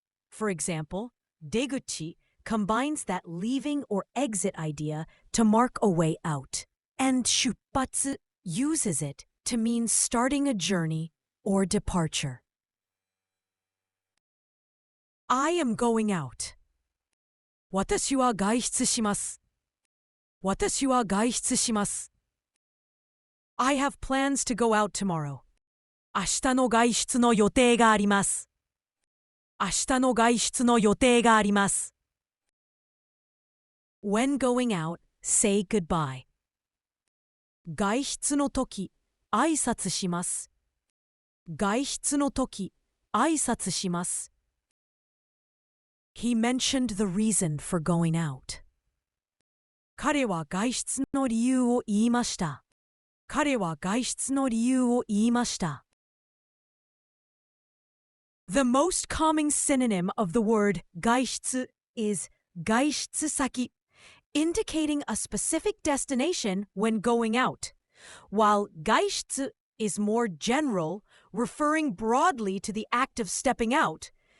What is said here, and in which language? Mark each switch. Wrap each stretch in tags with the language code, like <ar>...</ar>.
<en>For example, 出口 combines that leaving or exit idea to mark a way out, and 出発 uses it to mean starting a journey or departure. I am going out.</en> <ja>私は外出します。私は外出します。</ja> <en>I have plans to go out tomorrow.</en> <ja>明日の外出の予定があります。明日の外出の予定があります。</ja> <en>When going out, say goodbye.</en> <ja>外出の時、挨拶します。外出の時、挨拶します。</ja> <en>He mentioned the reason for going out.</en> <ja>彼は外出の理由を言いました。彼は外出の理由を言いました。</ja> <en>The most common synonym of the word 外出 is 外出先, indicating a specific destination when going out, while 外出 is more general, referring broadly to the act of stepping out.</en>